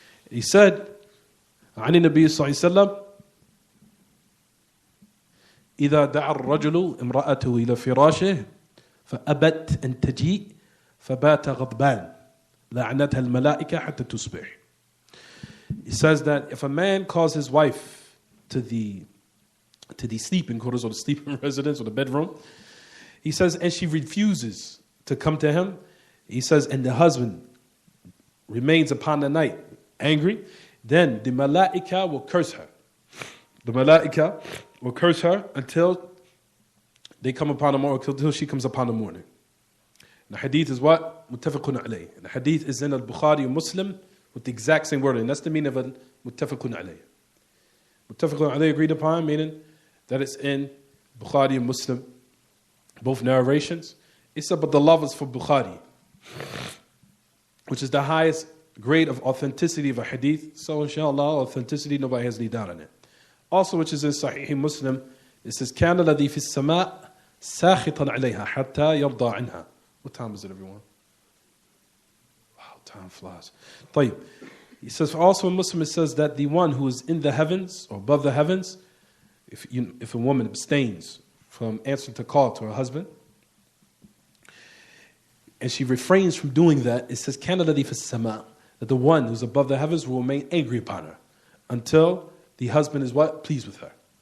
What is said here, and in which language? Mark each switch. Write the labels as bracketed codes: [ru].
[en] He said, [ar] عن النبي صلى الله عليه وسلم إذا دعا الرجل امرأته إلى فراشه فأبت أن تجيء فبات غضبان لعنتها الملائكة حتى تصبح. [en] He says that if a man calls his wife to the sleeping quarters or the sleeping residence or the bedroom, he says, and she refuses to come to him, he says, and the husband remains upon the night angry, then the malaika will curse her. The malaika will curse her until they come upon the morning, until she comes upon the morning. The hadith is what? Muttafaqun alayh. The hadith is in al-Bukhari and Muslim with the exact same wording. That's the meaning of al-Muttafaqun alayh. Muttafaqun alayh agreed upon, meaning that it's in Bukhari and Muslim, both narrations. It's about the love is for Bukhari, which is the highest grade of authenticity of a hadith. So inshallah, authenticity, nobody has any doubt on it. Also, which is in Sahih Muslim, it says, [ar] كَانَ الَّذِي فِي السَّمَاءِ سَاخِطًا عَلَيْهَا حَتَّى يَرْضَى عَنْهَا. [en] What time is it, everyone? Wow, time flies. طيب. He says, also in Muslim, it says that the one who is in the heavens, or above the heavens, if a woman abstains from answering to call to her husband, and she refrains from doing that, it says, [ar] كَانَ الَّذِي فِي السَّمَاءِ, [en] that the one who's above the heavens will remain angry upon her until the husband is what? Pleased with her.